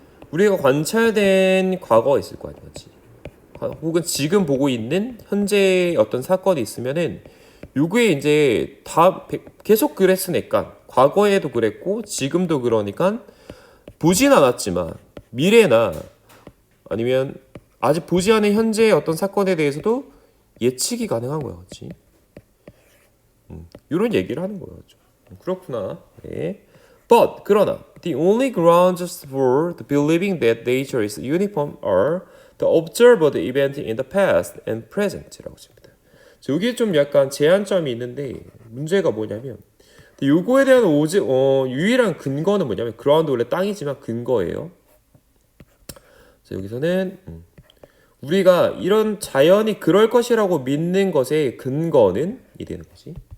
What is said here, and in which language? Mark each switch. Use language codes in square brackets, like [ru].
[ko] 우리가 관찰된 과거가 있을 거 아니야, 그렇지? 혹은 지금 보고 있는 현재 어떤 사건이 있으면은 요게 이제 다 계속 그랬으니까 과거에도 그랬고 지금도 그러니까 보진 않았지만 미래나 아니면 아직 보지 않은 현재의 어떤 사건에 대해서도 예측이 가능한 거야, 그렇지? 이런 얘기를 하는 거죠. 그렇구나. 네. [en] But [ko] 그러나 [en] the only grounds for the believing that nature is uniform are the observed event in the past and present라고 씁니다. [ko] 여기 좀 약간 제한점이 있는데 문제가 뭐냐면 요거에 대한 유일한 근거는 뭐냐면 ground 원래 땅이지만 근거예요. 자, 여기서는 우리가 이런 자연이 그럴 것이라고 믿는 것의 근거는 이 되는 거지.